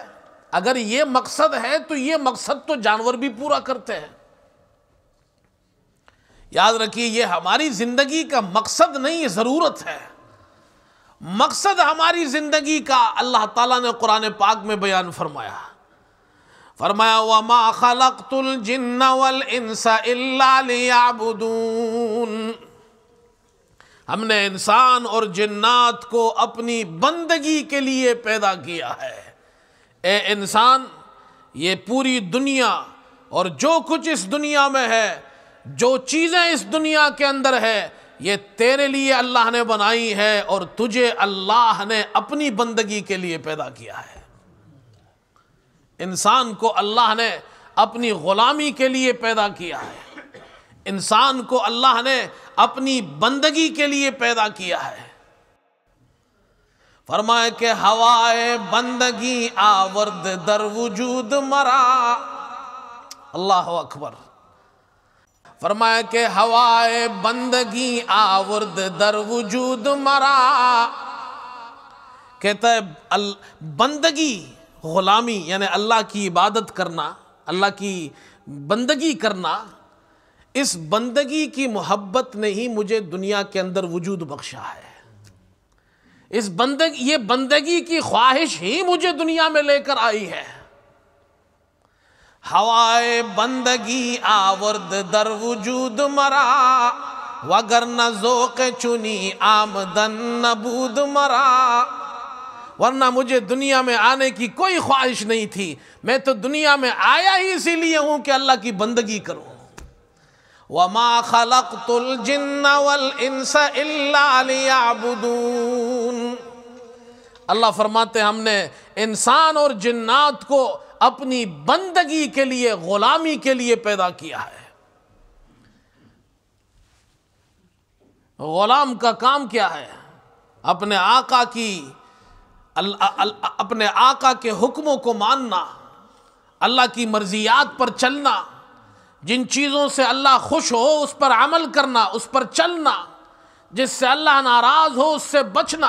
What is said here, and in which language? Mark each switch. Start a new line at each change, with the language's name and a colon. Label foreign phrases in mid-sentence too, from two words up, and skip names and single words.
Urdu: اگر یہ مقصد ہے تو یہ مقصد تو جانور بھی پورا کرتے ہیں. یاد رکھیے یہ ہماری زندگی کا مقصد نہیں، ضرورت ہے. مقصد ہماری زندگی کا اللہ تعالیٰ نے قرآن پاک میں بیان فرمایا.
Arabic: وَمَا خَلَقْتُ الْجِنَّ وَالْإِنسَ إِلَّا لِيَعْبُدُونَ.
Urdu: ہم نے انسان اور جنات کو اپنی بندگی کے لیے پیدا کیا ہے. اے انسان، یہ پوری دنیا اور جو کچھ اس دنیا میں ہے، جو چیزیں اس دنیا کے اندر ہے، یہ تیرے لیے اللہ نے بنائی ہے اور تجھے اللہ نے اپنی بندگی کے لیے پیدا کیا ہے. انسان کو اللہ نے اپنی غلامی کے لیے پیدا کیا ہے. انسان کو اللہ نے اپنی بندگی کے لیے پیدا کیا ہے. فرمائے کہ
Persian: ہوائے بندگی آورد در وجود مرا.
Urdu: اللہ اکبر. فرمایا کہ
Persian: ہوائے بندگی آورد در وجود مرا.
Urdu: کہتا ہے بندگی، غلامی یعنی اللہ کی عبادت کرنا، اللہ کی بندگی کرنا، اس بندگی کی محبت نے ہی مجھے دنیا کے اندر وجود بخشا ہے. یہ بندگی کی خواہش ہی مجھے دنیا میں لے کر آئی ہے.
Persian: ہوائے بندگی آورد در وجود مرا، وگرنہ ذوق چنی آمدن نبود مرا.
Urdu: ورنہ مجھے دنیا میں آنے کی کوئی خواہش نہیں تھی. میں تو دنیا میں آیا ہی اسی لیے ہوں کہ اللہ کی بندگی کروں.
Arabic: وَمَا خَلَقْتُ الْجِنَّ وَالْإِنسَ إِلَّا لِيَعْبُدُونَ.
Urdu: اللہ فرماتے ہم نے انسان اور جنات کو اپنی بندگی کے لیے، غلامی کے لیے پیدا کیا ہے. غلام کا کام کیا ہے؟ اپنے آقا کے حکموں کو ماننا، اللہ کی مرضیات پر چلنا، جن چیزوں سے اللہ خوش ہو اس پر عمل کرنا، اس پر چلنا، جس سے اللہ ناراض ہو اس سے بچنا.